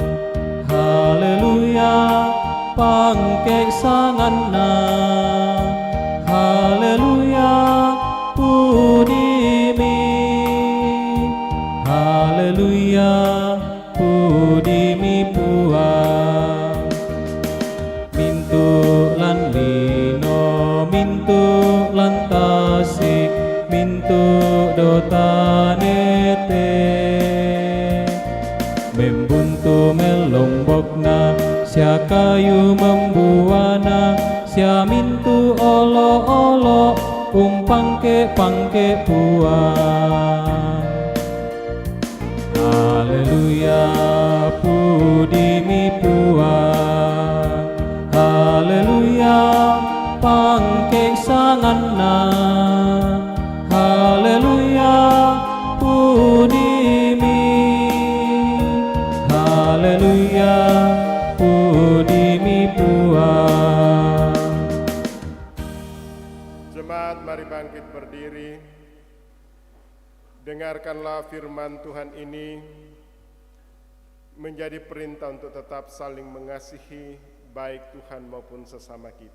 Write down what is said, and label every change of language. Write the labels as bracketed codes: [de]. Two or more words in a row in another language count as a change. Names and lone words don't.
[sda] Haleluya, pangke sanganna. Haleluya, puji mi. Haleluya, puji mi puang. Lan lino mintu lan tasik mintu dotanete membuntu melombokna sia kayu membuana sia mintu olo-olo pangke puang. Haleluya, puji mi puang. Haleluya, pangke sanganna. Haleluya, puji mi. Haleluya, puji mi puang. [id] Jemaat, mari bangkit berdiri. Dengarkanlah firman Tuhan ini menjadi perintah untuk tetap saling mengasihi baik Tuhan maupun sesama kita.